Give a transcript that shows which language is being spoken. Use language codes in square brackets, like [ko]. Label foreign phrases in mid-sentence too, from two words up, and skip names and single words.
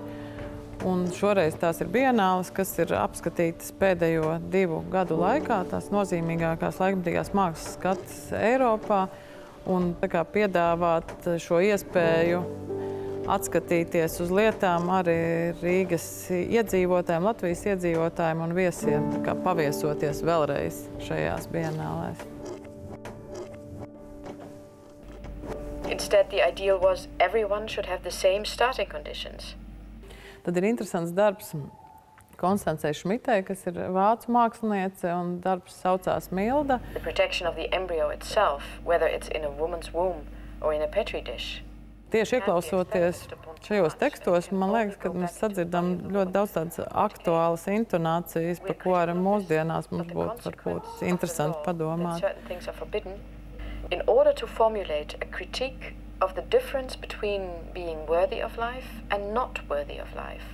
[lv] Un šoreiz tās ir bienāles, kas ir apskatītas pēdējo 2 gadu laikā, tās nozīmīgākās laikmatīgās mākslas skatas Eiropā. Un piedāvāt šo iespēju atskatīties uz lietām arī Rīgas iedzīvotājiem, Latvijas iedzīvotājiem un viesiem, paviesoties vēlreiz šajās bienālēs. [en] Instead, the ideal was everyone should have the same starting conditions. [lv] Tad ir interesants darbs Konstancei Šmitei, kas ir vācu māksliniece, un darbs saucās Milda. [en] The protection of the embryo itself, whether it's in a woman's womb or in a petri dish. [lv] Tieši ieklausoties šajos tekstos, man liekas, ka mēs sadzirdam ļoti daudz tādas aktuālas intonācijas, par ko arī mūsdienās mums būtu varbūt interesanti padomāt. [en] In order to formulate a critique of the difference between being worthy of life and not worthy of life.